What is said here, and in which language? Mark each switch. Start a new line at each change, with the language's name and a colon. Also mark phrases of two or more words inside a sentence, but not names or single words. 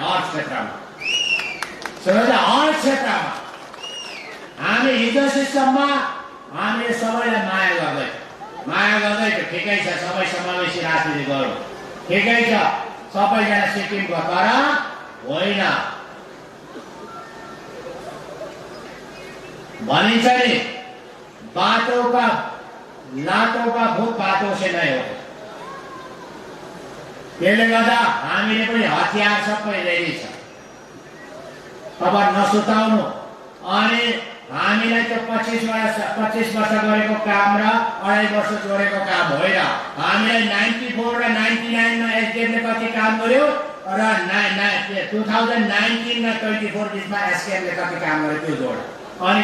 Nepali: हर क्षेत्रमा सुन्नुहोस्, हर क्षेत्रमा हामी हिजोसम्म हामीले सबैलाई माया गर्दै ठिकै छ। सबै समावेशी राजनीति गरौँ, ठिकै छ, सबैजना सिक्किमको। तर होइन, भनिन्छ नि
Hindi: लातों का भूत बातों से नहीं हो।
Nepali: त्यसले गर्दा हामीले पनि हतियार सबै रेडी छ। अब नसुताउनु। अनि हामीलाई त्यो 25 वर्ष गरेको काम र 2.5 वर्ष जोडेको काम होइन। हामीलाई 94 र 99 मा एसकेएमले कति काम गर्यो र 2019 र 24 बिचमा एसकेएमले कति काम गर्यो त्यो जोड।